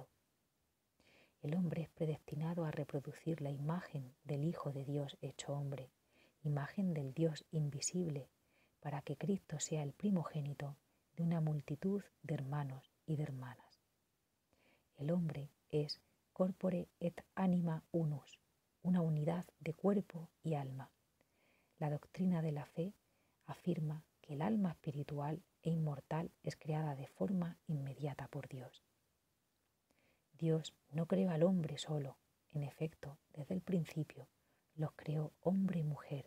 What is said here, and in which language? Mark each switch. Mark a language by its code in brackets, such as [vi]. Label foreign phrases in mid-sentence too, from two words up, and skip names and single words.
[es] El hombre es predestinado a reproducir la imagen del Hijo de Dios hecho hombre, imagen del Dios invisible, para que Cristo sea el primogénito de una multitud de hermanos y de hermanas. El hombre es [la] corpore et anima unus, [es] una unidad de cuerpo y alma. La doctrina de la fe afirma que el alma espiritual e inmortal es creada de forma inmediata por Dios. Dios no creó al hombre solo, en efecto, desde el principio los creó hombre y mujer.